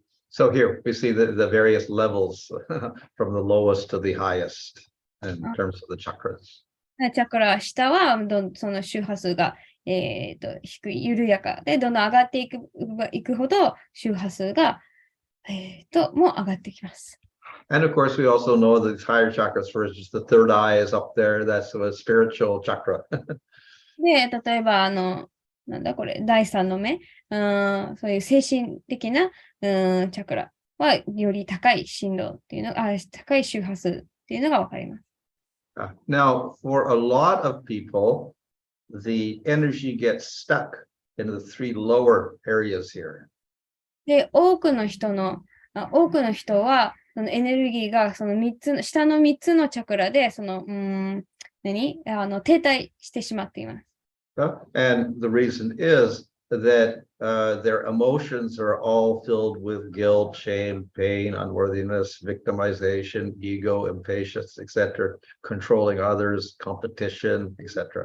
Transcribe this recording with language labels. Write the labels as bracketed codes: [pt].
[en] So here we see the various levels from the lowest to the highest in terms of the chakras. [ja] チャクラ下はその周波数が、低い、緩やかで、どんどん上がっていくほど周波数が、も上がってきます。 [en] And of course, we also know the higher chakras first, just the third eye is up there. That's a spiritual chakra. [ja] で、例えば、なんだこれ、第三の目、そういう精神的な、チャクラはより高い振動っていうのが、高い周波数っていうのがわかります。 [en] Now, for a lot of people, the energy gets stuck in the three lower areas here. [ja] で、多くの人は、そのエネルギーがその3つの、下の3つのチャクラで、その、停滞してしまっています。 [en] And the reason is that their emotions are all filled with guilt, shame, pain, unworthiness, victimization, ego, impatience, etc., controlling others, competition, etc.